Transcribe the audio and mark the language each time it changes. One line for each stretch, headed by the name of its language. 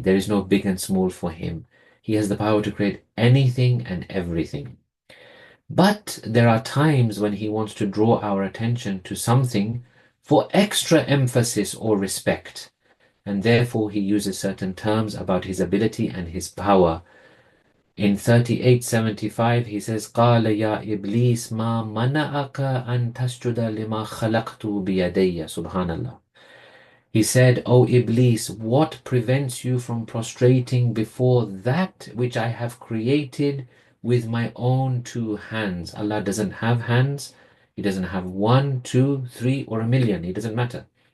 English: There is no big and small for Him. He has the power to create anything and everything. But there are times when He wants to draw our attention to something for extra emphasis or respect, and therefore He uses certain terms about His ability and His power. In 38:75, He says,
Arabic: قَالَ يَا إِبْلِيسْ مَا مَنَعَكَ أَن تَسْجُدَ لِمَا خَلَقْتُ بِيَدَيَّ. Subhanallah.
English: He said, O Iblis, what prevents you from prostrating before that which I have created with my own two hands? Allah doesn't have hands. He doesn't have one, two, three, or a million. It doesn't matter.